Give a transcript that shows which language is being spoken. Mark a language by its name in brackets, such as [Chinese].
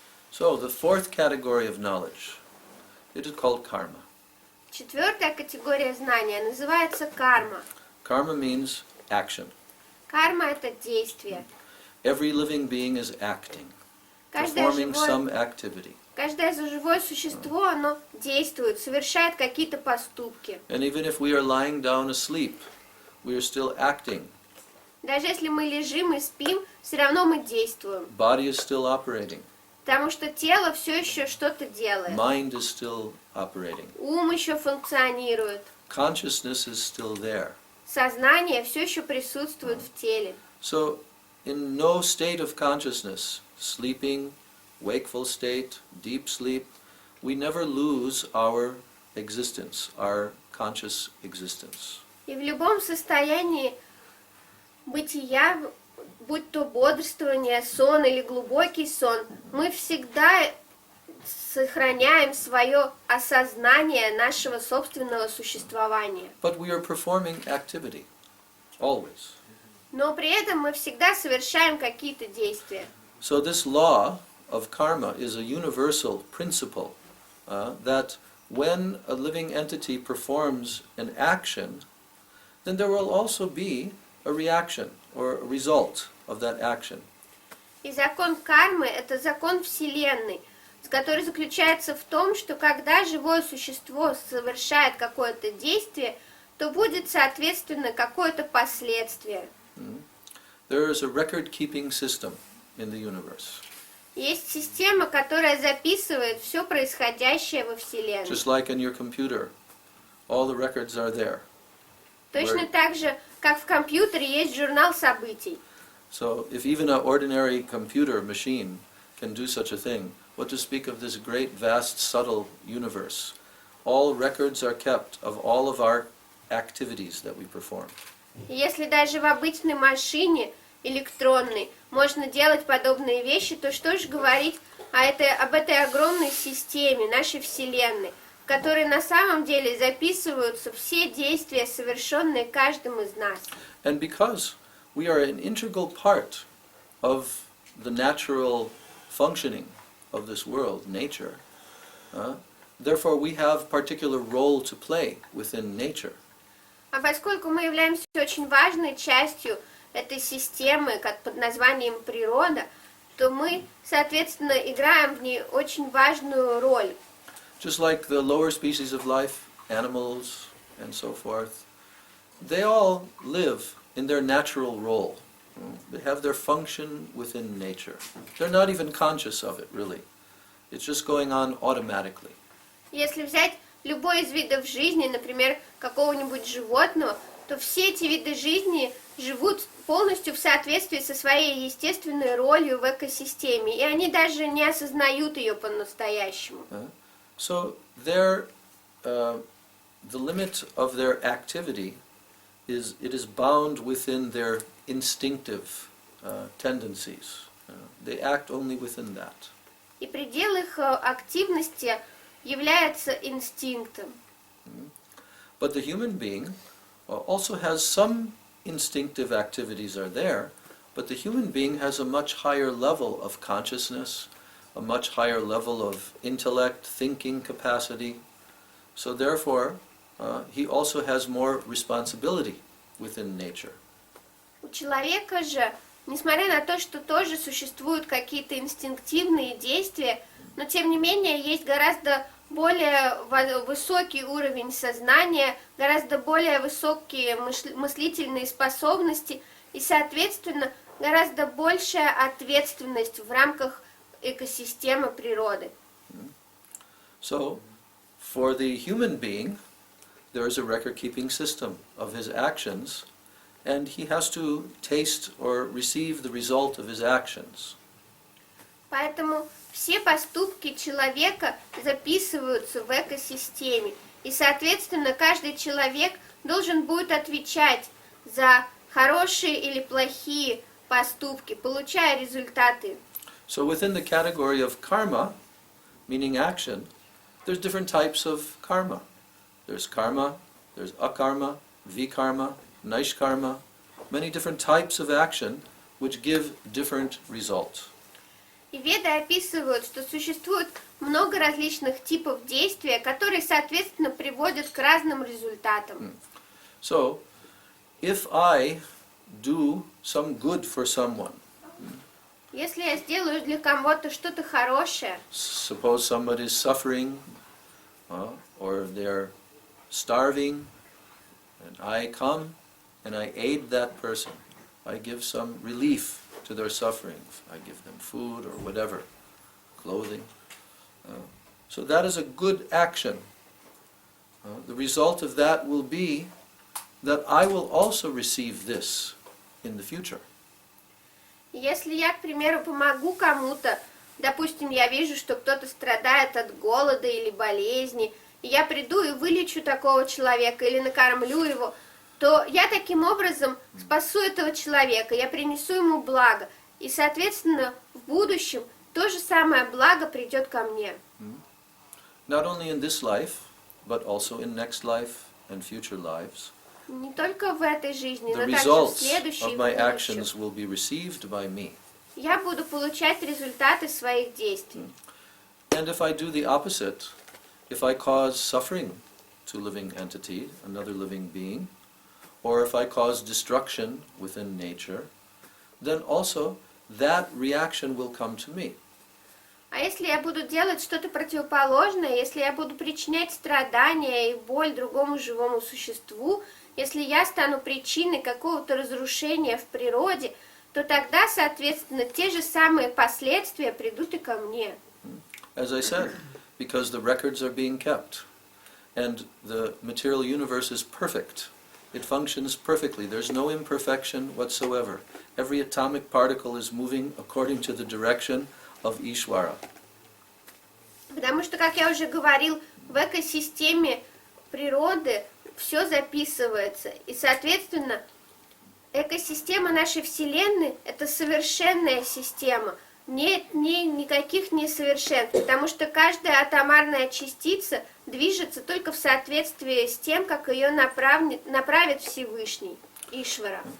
[English] So the fourth category of knowledge, it is called karma. [Russian] Четвертая категория знания называется карма. [English] Karma means action. [Russian] Карма – это действие. [English] Every living being is acting, [Russian] Каждое [English] performing some activity. [Russian] живое существо, оно действует, совершает какие-то поступки. [English] And even if we are lying down asleep, we are still acting. [Russian] Даже если мы лежим и спим, все равно мы действуем. [English] Body is still operating. [Russian] Потому что тело все еще что-то делает. [English] Mind is still operating. [Russian] Ум еще функционирует. [English] Consciousness is still there. [Russian] Сознание все еще присутствует в теле. [English] So, in no state of consciousness, sleeping, wakeful state, deep sleep, we never lose our existence, our conscious existence. [Russian] И в любом состоянии бытия, будь то бодрствование, сон или глубокий сон, мы всегда сохраняем свое осознание нашего собственного существования. [English] But we are performing activity, always. [Russian] Но при этом мы всегда совершаем какие-то действия. [English] So this law of karma is a universal principle that when a living entity performs an action, then there will also be a reaction or a result of that action. [Russian] И закон кармы – это закон Вселенной, который заключается в том, что когда живое существо совершает какое-то действие, то будет, соответственно, какое-то последствие. [English] There is a record-keeping system in the universe. [Russian] Есть система, которая записывает все происходящее во Вселенной. [English] Just like in your computer, all the records are there. [Russian] Точно так же, как в компьютере есть журнал событий. [English] So if even an ordinary computer machine can do such a thing, what to speak of this great, vast, subtle universe? All records are kept of all of our activities that we perform. [Russian] И если даже в обычной машине электронной можно делать подобные вещи, то что же говорить об этой огромной системе, нашей Вселенной, в которой на самом деле записываются все действия, совершенные каждым из нас. [English] And because we are an integral part of the natural functioning of this world, nature, therefore we have particular role to play within nature. [Russian] А поскольку мы являемся очень важной частью этой системы, как под названием природа, то мы, соответственно, играем в ней очень важную роль. [English] Just like the lower species of life, animals and so forth, they all live in their natural role. They have their function within nature. They're not even conscious of it, really. It's just going on automatically. [Russian] Если взять любой из видов жизни, например, какого-нибудь животного, то все эти виды жизни живут полностью в соответствии со своей естественной ролью в экосистеме, и они даже не осознают ее по-настоящему. [English] So the limit of their activity is bound within their instinctive tendencies. They act only within that. [Russian] И предел их активности является инстинктом. [English] But the human being also has some instinctive activities are there, but the human being has a much higher level of consciousness, a much higher level of intellect, thinking capacity. So therefore, he also has more responsibility within nature. [Russian] У человека же, несмотря на то, что тоже существуют какие-то инстинктивные действия, но тем не менее есть гораздо более высокий уровень сознания, гораздо более высокие мыслительные способности и, соответственно, гораздо большая ответственность в рамках экосистемы природы. [English] So, for the human being, there is a record-keeping system of his actions, and he has to taste or receive the result of his actions. [Russian] Поэтому все поступки человека записываются в экосистеме, и, соответственно, каждый человек должен будет отвечать за хорошие или плохие поступки, получая результаты. [English] So within the category of karma, meaning action, there's different types of karma. There's karma, there's akarma, vikarma, naishkarma, many different types of action which give different results. [Russian] И веды описывают, что существует много различных типов действия, которые, соответственно, приводят к разным результатам. [English] So, if I do some good for someone, [Russian] Если я сделаю для кого-то что-то хорошее, [English] suppose somebody is suffering, or they're starving, and I come and I aid that person. I give some relief to their suffering. I give them food or whatever, clothing. So that is a good action. The result of that will be that I will also receive this in the future. [Russian] если я, к примеру, помогу кому-то, допустим, я вижу, что кто-то страдает от голода или болезни, и я приду и вылечу такого человека или накормлю его, то я таким образом спасу этого человека, я принесу ему благо. И, соответственно, в будущем то же самое благо придет ко мне. [English] Not only in this life, but also in next life and future lives. [Russian] Не только в этой жизни, [English] The [Russian] но также в [English] results [Russian] следующей [English] of [Russian] и в [English] my [Russian] будущем. [English] actions will be received by me. [Russian] Я буду получать результаты своих действий. [English] And if I do the opposite, if I cause suffering to a living entity, another living being, or if I cause destruction within nature, then also that reaction will come to me. [Russian] А если я буду делать что-то противоположное, если я буду причинять страдания и боль другому живому существу, если я стану причиной какого-то разрушения в природе, то тогда, соответственно, те же самые последствия придут и ко мне. [English] As I said, because the records are being kept. and the material universe is perfect. It functions perfectly. There's no imperfection whatsoever. Every atomic particle is moving according to the direction of Ishvara. [Russian] Потому что, как я уже говорил, в экосистеме природы все записывается. И, соответственно, экосистема нашей Вселенной – это совершенная система. Нет в ней никаких несовершенств, потому что каждая атомарная частица движется только в соответствии с тем, как ее направит Всевышний, Ишвара.